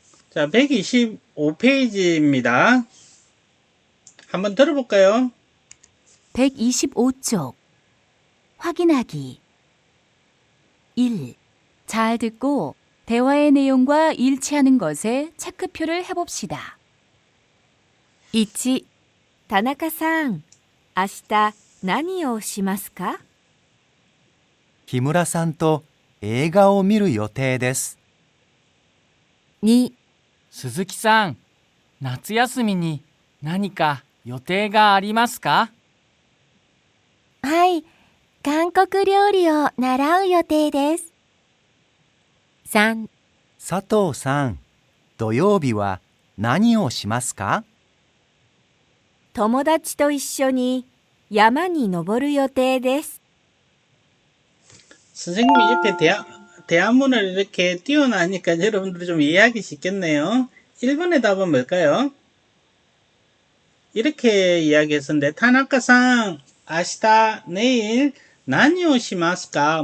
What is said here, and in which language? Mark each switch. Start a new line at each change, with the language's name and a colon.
Korean: 자, 125페이지입니다. 한번 들어볼까요? 125쪽. 확인하기. 1. 잘 듣고 대화의 내용과 일치하는 것에 체크표를 해봅시다. 1.
Japanese: 田中さん、明日何をしますか？木村さんと映画を見る予定です。
Korean: 2.
Japanese: 鈴木さん、夏休みに何か予定がありますか？はい、韓国料理を習う予定です。
Korean: 3.
Japanese: 佐藤さん、土曜日は何をしますか？友達と一緒に山に登る予定です。
Korean: 선생님이 옆에 대화문을 이렇게 띄워놔니까 여러분들이 좀 이해하기 쉽겠네요. 1번의 답은 뭘까요? 이렇게 이야기했었는데,
Japanese: 타나카상, 아시다,
Korean: 내일,
Japanese: 나니오시마스까?